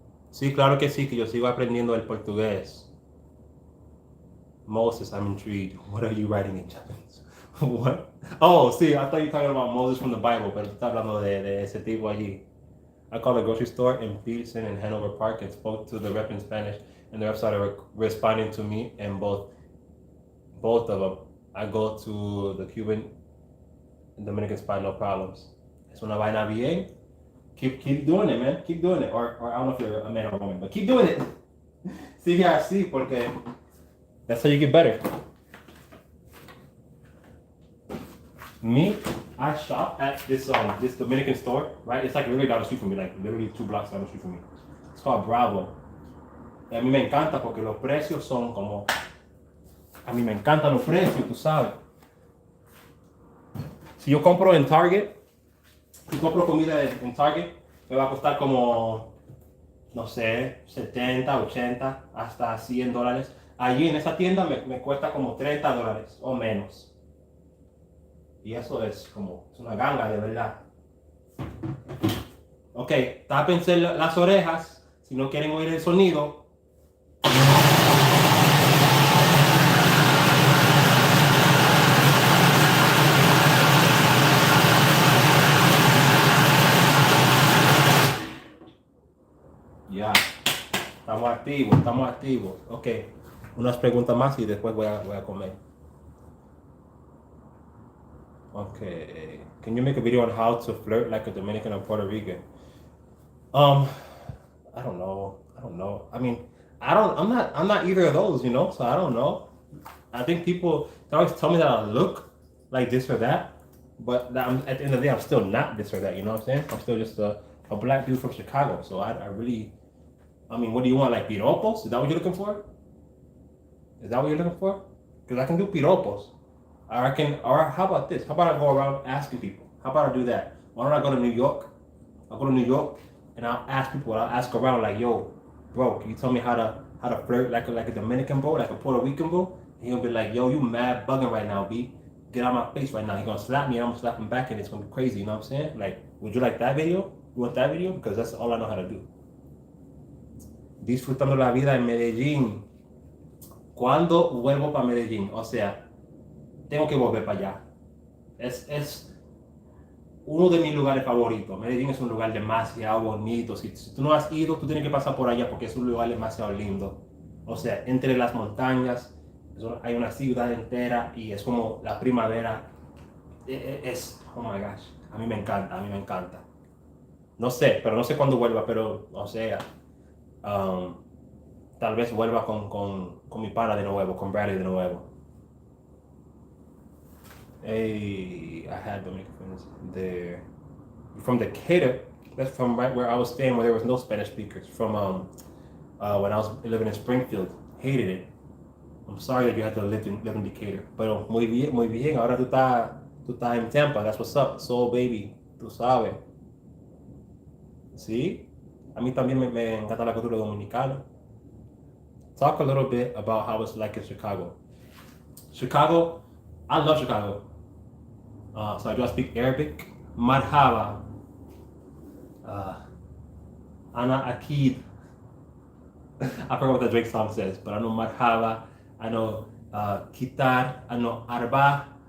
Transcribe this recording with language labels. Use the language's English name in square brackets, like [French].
[Spanish] Sí, claro que sí, que yo sigo aprendiendo el portugués. [English] Moses, I'm intrigued. What are you writing in Japanese? What? Oh, sí, I thought you were talking about Moses from the Bible, [Spanish] pero tú estás hablando de ese tipo allí. [English] I called a grocery store in Peterson and Hanover Park and spoke to the rep in Spanish, and the rep started responding to me in both of them. I go to the Cuban and Dominican spot, no problems. [Spanish] Es una vaina bien. [English] Keep doing it, man. Keep doing it. Or I don't know if you're a man or a woman, but keep doing it. [Spanish] Sigue así, porque [English] that's how you get better. Me, I shop at this Dominican store, right? It's like literally down the street from me, like literally 2 blocks down the street from me. It's called Bravo. [Spanish] Y a mí me encanta porque los precios son como... A mí me encantan los precios, tú sabes. Si yo compro en Target, si compro comida en Target, me va a costar como, no sé, 70, 80, hasta $100. Allí en esa tienda me cuesta como $30 o menos. Y eso es como, es una ganga de verdad. Ok, tápense las orejas si no quieren oír el sonido. Ya, estamos activos. Ok, unas preguntas más y después voy a comer. [English] Okay, can you make a video on how to flirt like a Dominican or Puerto Rican? I don't know. I mean, I'm not either of those, you know. So I don't know. I think people they always tell me that I look like this or that, but at the end of the day, I'm still not this or that. You know what I'm saying? I'm still just a black dude from Chicago. So I really, I mean, what do you want? Like piropos? Is that what you're looking for? Is that what you're looking for? Because I can do piropos. Or how about this? How about I go around asking people? How about I do that? Why don't I go to New York? I'll go to New York and I'll ask people. I'll ask around like, yo, bro, can you tell me how to flirt like a Dominican bro, like a Puerto Rican bro? And he'll be like, yo, you mad bugging right now, B. Get out of my face right now. He's gonna slap me and I'm gonna slap him back and it's gonna be crazy, you know what I'm saying? Like, would you like that video? You want that video? Because that's all I know how to do. [Spanish] Disfrutando la vida en Medellín. ¿Cuándo vuelvo para Medellín? O sea, tengo que volver para allá. Es uno de mis lugares favoritos. Medellín es un lugar demasiado bonito. Si tú no has ido, tú tienes que pasar por allá porque es un lugar demasiado lindo. O sea, entre las montañas hay una ciudad entera y es como la primavera. [English] Oh my gosh, [Spanish] a mí me encanta. No sé, pero no sé cuándo vuelva, pero o sea, tal vez vuelva con mi pana de nuevo, con Bradley de nuevo. [English] Hey, I had Dominican friends there. From Decatur, that's from right where I was staying, where there was no Spanish speakers. From when I was living in Springfield, hated it. I'm sorry that you had to live in Decatur. [Spanish] Pero muy bien. Ahora tú estás en Tampa. [English] That's what's up. Soul baby, [Spanish] tú sabes. ¿Sí? A mí también me encanta la cultura dominicana. [English] Talk a little bit about how it's like in Chicago. Chicago, I love Chicago. So I do speak Arabic. Marhaba. [Arabic] Ana Akid. [English] I forgot what the Drake song says, but I know Marhaba. I know Kitar. I know Arba.